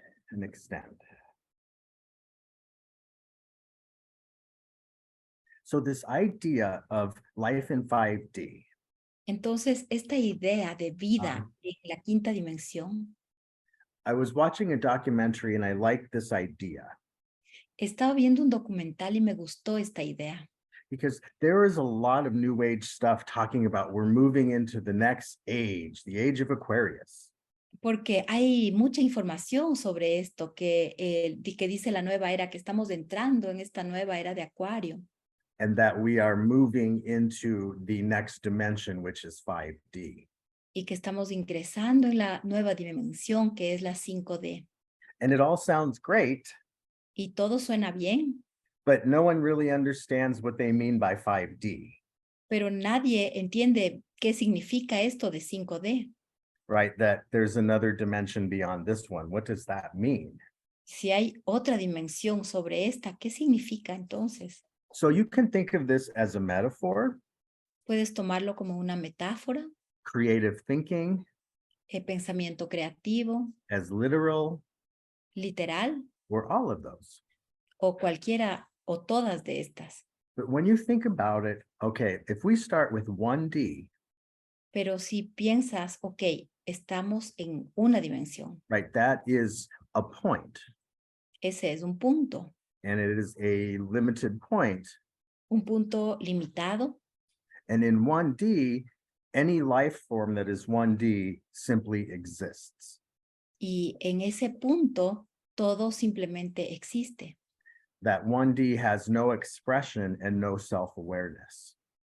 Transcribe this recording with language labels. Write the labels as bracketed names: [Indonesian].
[English] And extend. So this idea of life in 5D, [Spanish] Entonces, esta idea de vida en la quinta dimensión, [English] I was watching a documentary and I liked this idea [Spanish] estaba viendo un documental y me gustó esta idea, [English] because there is a lot of new age stuff talking about we're moving into the next age, the age of Aquarius. [Spanish] porque hay mucha información sobre esto que dice la nueva era, que estamos entrando en esta nueva era de Acuario. [English] And that we are moving into the next dimension, which is 5D. [Spanish] Y que estamos ingresando en la nueva dimensión, que es la 5D. [English] And it all sounds great, [Spanish] Y todo suena bien, [English] but no one really understands what they mean by 5D, [Spanish] pero nadie entiende qué significa esto de 5D. [English] right? That there's another dimension beyond this one. What does that mean? [Spanish] Si hay otra dimensión sobre esta, ¿qué significa entonces? [English] So you can think of this as a metaphor, [Spanish] Puedes tomarlo como una metáfora, [English] creative thinking, [Spanish] pensamiento creativo, [English] as literal, [Spanish] literal, [English] or all of those. [Spanish] o cualquiera o todas de estas. [English] But when you think about it, okay, if we start with 1D, [Spanish] Pero si piensas, ok, estamos en una dimensión, [English] right, that is a point, [Spanish] ese es un punto [English] limited point. [Spanish] un punto limitado, [English] And in 1D, any life form that is 1D simply exists. [Spanish] y en ese punto todo simplemente existe. [English] That 1D has no expression and no self-awareness.